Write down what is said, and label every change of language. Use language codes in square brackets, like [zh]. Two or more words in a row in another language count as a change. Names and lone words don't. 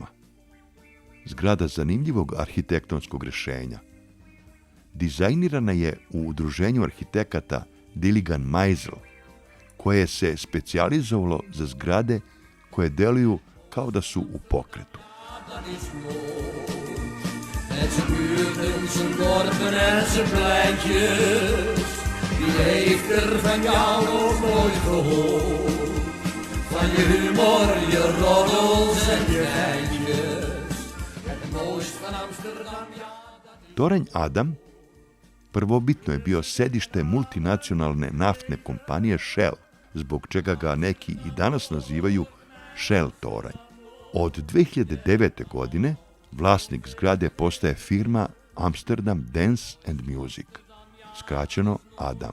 [sr] Zgrada zanimljivog arhitektonskog rješenja. Dizajnirana je u udruženju arhitekata Diligan Meisel, koje se specijalizovalo za zgrade koje deluju kao da su u pokretu. [nl] Met zijn buurten, zijn dorpen en zijn pleintjes. Wie heeft er van jou nog nooit gehoord? Van je humor, je roddels en je geintjes. Het mooist van Amsterdam, ja. [sr] Toranj Adam prvobitno je bio sedište multinacionalne naftne kompanije Shell, zbog čega ga neki i danas nazivaju Shell toranj. Od 2009. godine vlasnik zgrade postaje firma Amsterdam Dance and Music, skraćeno ADAM.